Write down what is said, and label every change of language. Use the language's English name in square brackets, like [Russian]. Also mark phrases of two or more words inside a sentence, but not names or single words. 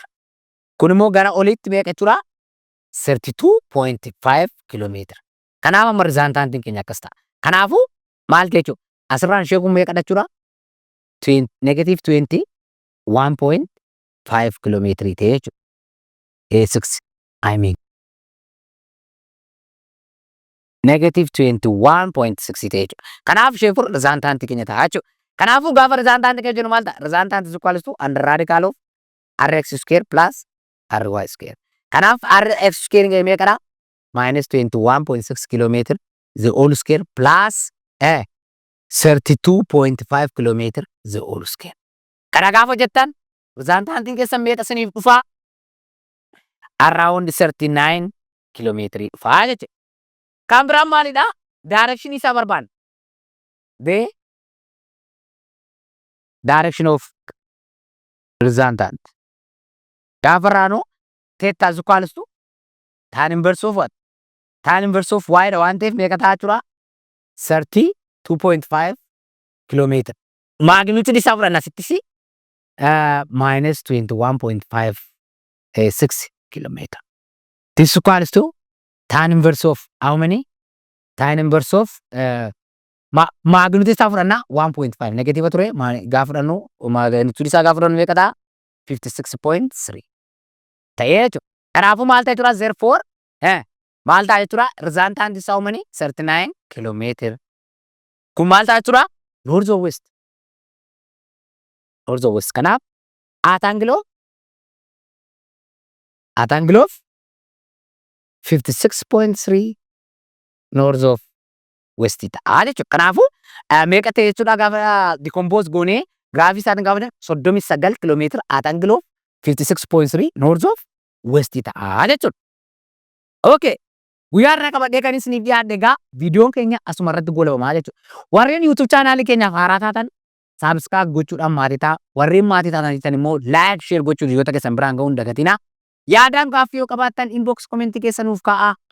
[Oromo] Kun immoo gara olitti meeqa jechuudha? [English] 32.5 kilometer. [Oromo] Kanaaf amma rizaantaantiin keenya akkas ta'a. Kanaafuu maal ta'e jechuudha? Asirraan ishee kun meeqa jechuudha? Negative 21.5 kilomeetirii ta'e jechuudha. 6 [English] I mean [Oromo] negative 21.6 ta'e jechuudha. Kanaaf isheen kun rizaantaantii keenya ta'a jechuudha. Kanaafuu gaafa rizaantaantii keenya jennu maal ta'a? [English] Rizaantaantii equals to under radical of rx square plus ry square. [Oromo] Kanaaf [English] rx square [Oromo] keenya meeqadha? [English] Minus 21.6 kilometer the whole square plus 32.5 kilometer the whole square. [Oromo] Kana gaafa jettan rizaantaantiin keessan meeqa isiniif dhufaa? Around 39 kilomeetirii dhufaa jechuudha. Kan biraan maalidha? Direction isaa barbaanna. [English] The direction of resultant. [Oromo] Gaafa raanoo [English] theta is equals to tan inverse of what? Tan inverse of y [Oromo] dha waan ta'eef meeqa ta'a jechuudha? 32.5 kilometer. Magnitude isaa fudhanna asittis minus 21.56 kilometer. [English] This is equals to tan inverse of how many? Tan inverse of magnitude [Oromo] isaa fudhanna 1.5 negative ture gaafa fudhannu magnitude isaa gaafa fudhannu meeqa ta'a? 56.3 ta'ee jechuudha. Kanaafuu maal ta'e jechuudha? Therefore maal ta'a jechuudha? [English] Resultant isaa how many? 39 kilometer. [Oromo] Kun maal ta'a jechuudha? [English] North of west. North of west. Kanaaf at angle of 56.3 north of west [Oromo] ta'a jechuudha. Kanaafuu meeqa ta'e jechuudha gaafa decompose goonee graafii isaatiin gaafa [English] 39 kilometer at angle of 56.3 north of west [Oromo] ta'a jechuudha. [English] Okay. [Oromo] Guyyaa irraa qabadhee kan isiniif dhiyaadhe egaa viidiyoon keenya asuma irratti goolabamaa jechuudha. Warreen YouTube chaanaalii keenyaaf haaraa taatan subscribe gochuudhaan maatii ta'a. Warreen maatii taatan immoo [English] like share [Oromo] gochuun hiriyoota keessan biraan ga'uu hin dagatinaa. Yaadaan gaaffii yoo qabaattan inbox commentii keessa nuuf kaa'aa.